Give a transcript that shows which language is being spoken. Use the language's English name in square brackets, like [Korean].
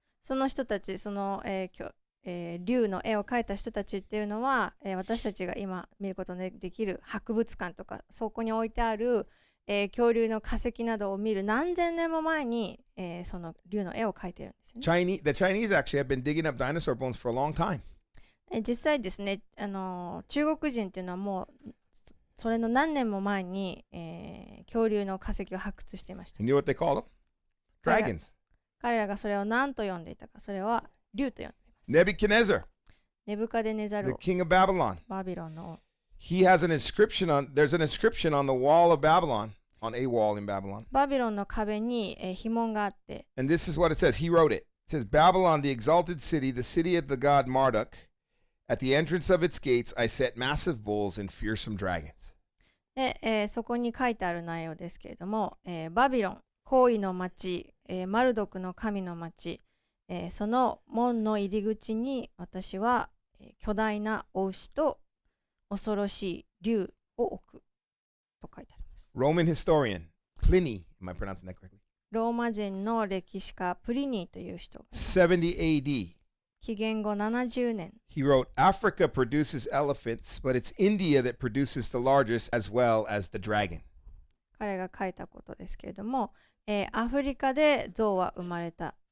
[Japanese] その人たち、その、竜の絵を描いた人たちっていうのは、私たちが今見ることのできる博物館とか、そこに置いてある、恐竜の化石などを見る何千年も前に、その竜の絵を描いてるんですよね。 [English] The Chinese actually have been digging up dinosaur bones for a long time. [Japanese] 実際ですね、中国人っていうのはもうそれの何年も前に、恐竜の化石を発掘していました。 [English] You know what they call them? Dragons. [Japanese] 彼らがそれを何と呼んでいたか、それは竜と呼んでいます。 [English] Nebuchadnezzar, [Japanese] ネブカデネザ [English] the [Japanese] ル王、 [English] king of Babylon. [Japanese] バビロンの王。 [English] There's an inscription on the wall of Babylon, on a wall in Babylon. [Japanese] バビロンの壁に、碑文があって、 [English] And this is what it says. He wrote it. It says, Babylon, the exalted city, the city of the god Marduk. At the entrance of its gates, I set massive bulls and fearsome dragons. [Japanese] で、そこに書いてある内容ですけれども、バビロン、皇位の町、マルドクの神の町、その門の入り口に私は、巨大なお牛と恐ろしい竜を置くと書いてあります。 [English] Roman historian Pliny, am I pronouncing that correctly? [Japanese] ローマ人の歴史家プリニーという人が [English] 70 AD. [Japanese] 紀元後70年 [English] He wrote, Africa produces elephants, but it's India that produces the largest as well as the dragon. [Japanese] 彼が書いたことですけれども、アフリカで象は生まれた。